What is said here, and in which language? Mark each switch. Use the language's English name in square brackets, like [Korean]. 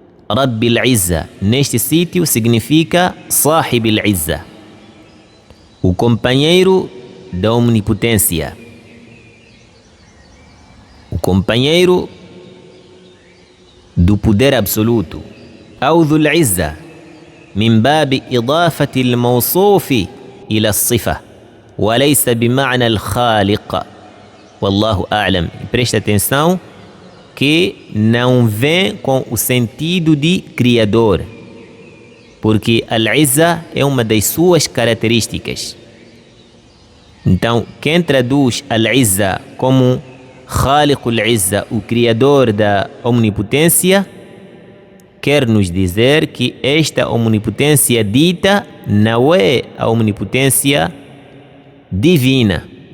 [Portuguese] Rabbil Izza, neste sítio, significa [Arabic] Sahibil Izza, [Portuguese] o companheiro da omnipotência, o companheiro do poder absoluto. [Arabic] أو ذو العزة من باب إضافة الموصوف إلى الصفة وليس بمعنى الخالق. والله أعلم. [Portuguese] Presta atenção que não vem com o sentido de criador, porque Al-Izza é uma das suas características. Então, quem traduz Al-Izza como [Arabic] Khaliqul Izza, [Portuguese] o criador da omnipotência, quer nos dizer que esta omnipotência dita não é a omnipotência divina.